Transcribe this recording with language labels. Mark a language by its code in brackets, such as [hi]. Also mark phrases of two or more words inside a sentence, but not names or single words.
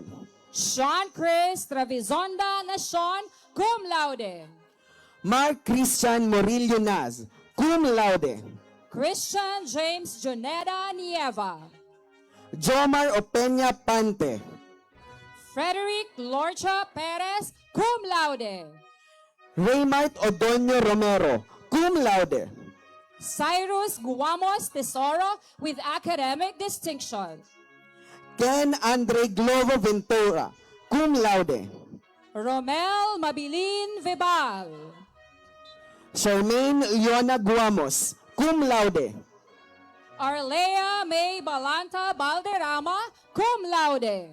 [en] Sean Chris Travizonda Nacion, [la] cum laude. [en] Mark Christian Morillo Naz, [la] cum laude. [en] Christian James Juneda Nieva. Jomar Opeña Pante. Frederick Lorcha Perez, [la] cum laude. [en] Raymart Odonio Romero, [la] cum laude. [en] Cyrus Guamos Tesoro with academic distinction. Ken Andre Glovo Ventura, [la] cum laude. [en] Romel Mabilin Vibal. Charmaine Leona Guamos, [la] cum laude. [en] Arlea May Balanta Balderrama, [la] cum laude.